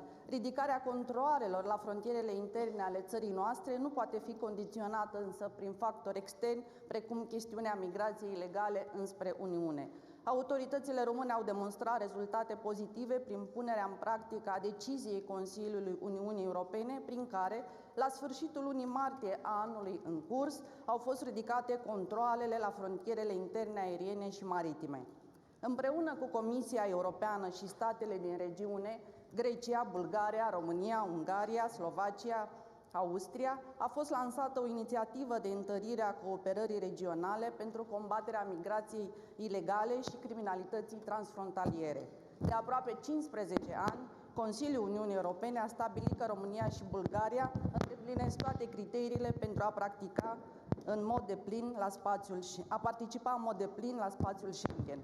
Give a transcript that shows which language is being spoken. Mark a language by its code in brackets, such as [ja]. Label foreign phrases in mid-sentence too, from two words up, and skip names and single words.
[ro] Ridicarea controalelor la frontierele interne ale țării noastre nu poate fi condiționată însă prin factori externi, precum chestiunea migrației ilegale înspre Uniune. Autoritățile române au demonstrat rezultate pozitive prin punerea în practică a deciziei Consiliului Uniunii Europene, prin care, la sfârșitul lunii martie a anului în curs, au fost ridicate controalele la frontierele interne aeriene și maritime. Împreună cu Comisia Europeană și statele din regiune, Grecia, Bulgaria, România, Ungaria, Slovacia, Austria, a fost lansată o inițiativă de întărire a cooperării regionale pentru combaterea migrației ilegale și criminalității transfrontaliere. De aproape 15 ani, Consiliul Uniunii Europene a stabilit că România și Bulgaria îndeplinesc toate criteriile pentru a participa în mod deplin la spațiul Schengen.